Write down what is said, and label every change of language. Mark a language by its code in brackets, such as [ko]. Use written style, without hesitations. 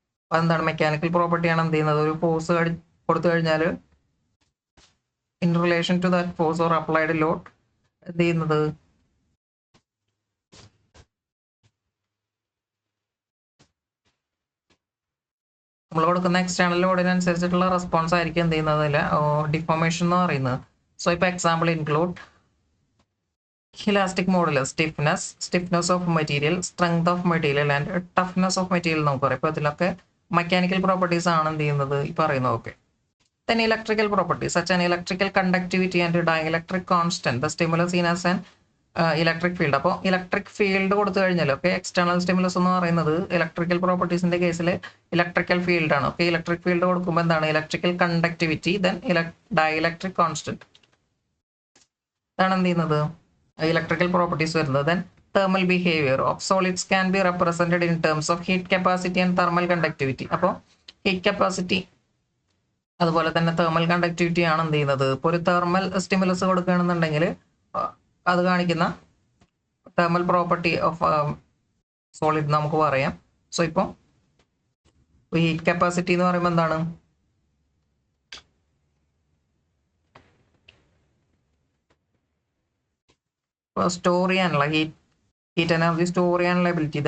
[ml] അതെന്താണ്, മെക്കാനിക്കൽ പ്രോപ്പർട്ടിയാണ് എന്ത് ചെയ്യുന്നത്, ഒരു ഫോഴ്സ് കൊടുത്തു കഴിഞ്ഞാൽ [en] in relation to that force or applied load [ml] എന്ത് ചെയ്യുന്നത്, നമ്മൾ കൊടുക്കുന്ന എക്സ്റ്റേണൽ ലോഡിനനുസരിച്ചിട്ടുള്ള റെസ്പോൺസ് ആയിരിക്കും എന്ത് ചെയ്യുന്നത്, അതിൽ ഡിഫോർമേഷൻ എന്ന് പറയുന്നത്. [en] so ഇപ്പോൾ example include elastic modulus, stiffness of material, strength of material and toughness of material [ml] നമുക്ക് പറയാം. ഇപ്പോൾ ഇതിലൊക്കെ മെക്കാനിക്കൽ പ്രോപ്പർട്ടീസ് ആണ് എന്ത് ചെയ്യുന്നത്, ഈ പറയുന്നത്. [en] Okay, then electrical properties such as electrical conductivity and dielectric constant, the stimulus seen as an electric field. [ml] അപ്പോൾ ഇലക്ട്രിക് ഫീൽഡ് കൊടുത്തു കഴിഞ്ഞാൽ ഓക്കെ, എക്സ്റ്റേണൽ സ്റ്റിമുലസ് എന്ന് പറയുന്നത് ഇലക്ട്രിക്കൽ പ്രോപ്പർട്ടീസിന്റെ കേസിൽ ഇലക്ട്രിക്കൽ ഫീൽഡ് ആണ്. ഓക്കെ, ഇലക്ട്രിക് ഫീൽഡ് കൊടുക്കുമ്പോൾ എന്താണ്, electrical conductivity, then dielectric constant, ഇതാണ് എന്ത് ചെയ്യുന്നത്, ഇലക്ട്രിക്കൽ പ്രോപ്പർട്ടീസ് വരുന്നത്. [en] Then thermal behavior of solids can be represented in terms of heat capacity and thermal conductivity. [ml] അപ്പോൾ ഹീറ്റ് കപ്പാസിറ്റി അതുപോലെ തന്നെ തെർമൽ കണ്ടക്ടിവിറ്റി ആണ് എന്ത് ചെയ്യുന്നത്. ഇപ്പോൾ ഒരു തെർമൽ സ്റ്റിമുലസ് കൊടുക്കുകയാണെന്നുണ്ടെങ്കിൽ അത് കാണിക്കുന്ന തെർമൽ പ്രോപ്പർട്ടി ഓഫ് സോളിഡ് നമുക്ക് പറയാം. സോ ഇപ്പോൾ ഹീറ്റ് കപ്പാസിറ്റി എന്ന് പറയുമ്പോൾ എന്താണ്, സ്റ്റോർ ചെയ്യാനുള്ള ഹീറ്റ് എനർജി സ്റ്റോർ ചെയ്യാനുള്ള എബിലിറ്റി.